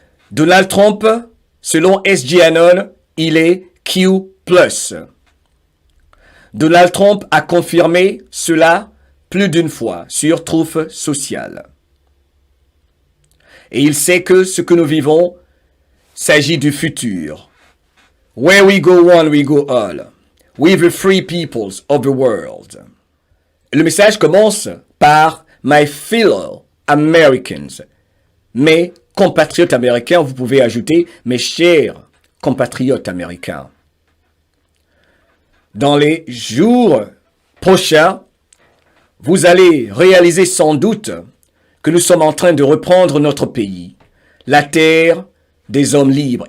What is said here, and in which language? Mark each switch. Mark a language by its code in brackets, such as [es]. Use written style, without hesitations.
[fr] Donald Trump, selon S.J. Anon, il est Q+. Donald Trump a confirmé cela plus d'une fois sur Truth Social. Et il sait que ce que nous vivons s'agit du futur. [en] Where we go one, we go all. We the free peoples of the world. [fr] Le message commence par [en] My fellow Americans. [fr] Mes compatriotes américains, vous pouvez ajouter mes chers compatriotes américains. Dans les jours prochains, vous allez réaliser sans doute que nous sommes en train de reprendre notre pays, la terre des hommes libres.